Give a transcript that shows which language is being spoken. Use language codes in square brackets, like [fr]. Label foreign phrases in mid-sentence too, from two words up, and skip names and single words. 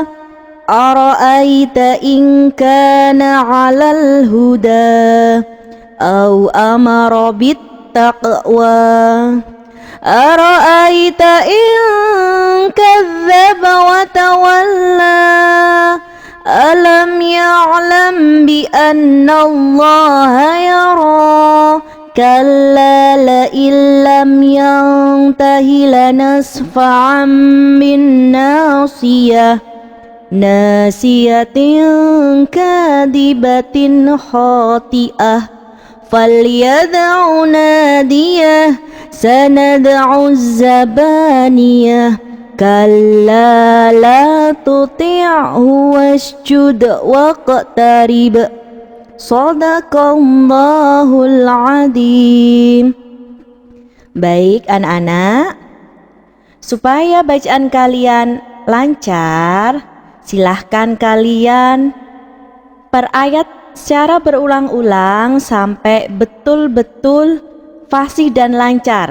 [ar] أرأيت إن كان على الهدى أو أمر بالتقوى. أرأيت إن كذب وتولى. ألم يعلم بأن الله يرى. كلا لئن لم ينته لنسفعا بالناصية. ناصية كاذبة خاطئة. فليدع ناديه. سندع الزبانية. كلا لا تطعه واسجد واقترب. صدق الله العظيم. [id] Baik anak-anak, supaya bacaan kalian lancar, silahkan kalian per ayat secara berulang-ulang sampai betul-betul fasih dan lancar.